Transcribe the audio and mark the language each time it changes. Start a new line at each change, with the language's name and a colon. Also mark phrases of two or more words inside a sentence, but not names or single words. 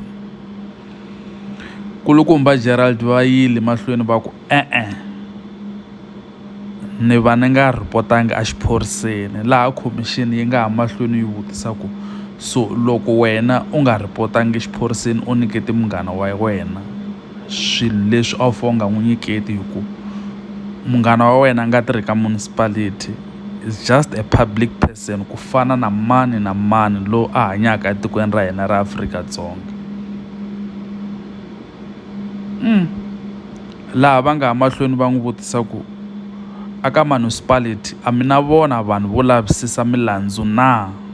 Tsonga: Kulukumba Gerald va yile mahlweni va ku ni va ni nga report-anga exiphoriseni laha khomixini yi nga ha mahlweni yi vutisa ku so loko wena u nga report-angi exiphoriseni u nyikete munghana wa wena swilo leswi a wu fanele u nga n'wi nyiketi hi ku munghana wa wena nga tirhi ka municipality
English: is just a public person
Tsonga: ku fana na mani loyi a hanyaka etikweni ra hina ra Afrika-Dzonga. Laha va nga ha mahlweni va n'wi vutisa ku aka municipality a mi na vona vanhu vo lavisisa milandzu na.